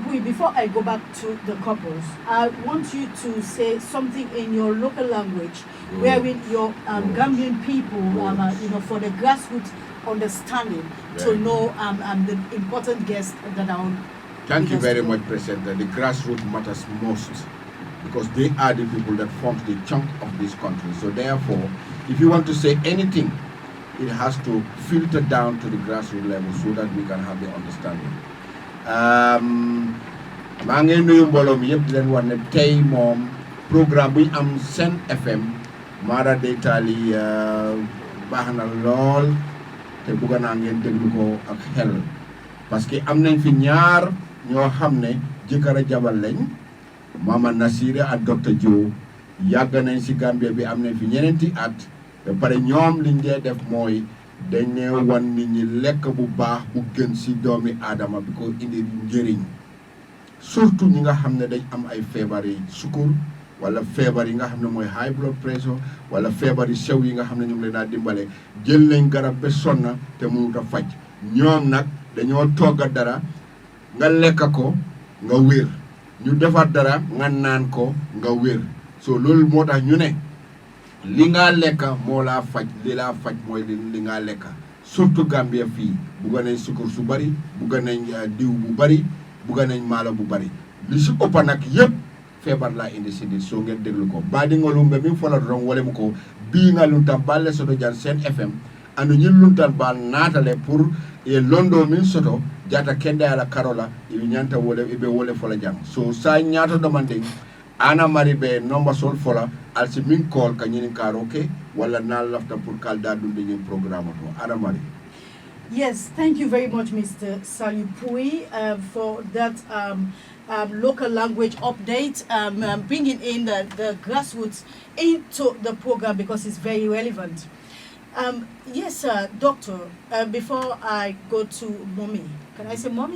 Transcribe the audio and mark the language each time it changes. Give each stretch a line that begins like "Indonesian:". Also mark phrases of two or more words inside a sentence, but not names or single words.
English: Bui, before I go back to the couples, I want you to say something in your local language, wherein your Gambian people, for the grassroots understanding to know the important guests that are on. Thank you with us very today. much, President. The grassroots matters most because they are the people that form the chunk of this country. So therefore, if you want to say anything, it has to filter down to the grassroots level so that we can have the understanding.
Wolof: maa ngi nuyu mbooloo mi yëpp di leen wax ne tey moom programme bu ñu am SENN FM Mara day taali baax na lool te bëgg naa ngeen déglu ko ak xel
French: parce que
Wolof: am nañ fi ñaar ñoo xam ne jëkkër a jabar lañ Mama Naasira ak Dr Joe yàgg nañ si Gambia bi am nañ fi ñeneenti at ba pare ñoom liñ dee def mooy dañ ne wan nit ñi lekk bu baax bu gën si doomi aadama bi ko indi njëriñ surtout ñi nga xam ne dañ am ay feebar yi sukur wala feebar yi nga xam ne mooy
English: high blood pressure
Wolof: wala feebar yi sew yi nga xam ne ñu ngi leen a dimbale jël nañ garab ba sonna te mënut a faj ñoom nag dañoo togga dara nga lekk ko nga wér ñu defar dara nga naan ko nga wér so loolu moo tax ñu ne li nga lekk moo laa faj li laa faj mooy li nga lekk surtout Gambia fii bugga nañ sukur su bari bugga nañ diw bu bari bugga nañ maalo bu bari li si ëppa nag yëpp feebar laa indi si nit soo ngeen déglu ko
Mandingo: baadi ngolumbe min fola dron wala mu ko bii nga luntan balle soto jan SENN FM anu ñin luntan bal naatale pour e londo min soto jata kende ala karola ibi ñanta wole ibe wole fola jang so sa ñaato domanding ana mari be nomba sol fola alsi min call ka ñinin karo ke wala na lafta pour kal da dunde ñin programme to ana mari.
English: Yes, thank you very much, Mr. Salupui, for that local language update, bringing in the grassroots into the program because it's very relevant. Yes, Doctor, before I go to Mommy, can I say Mommy?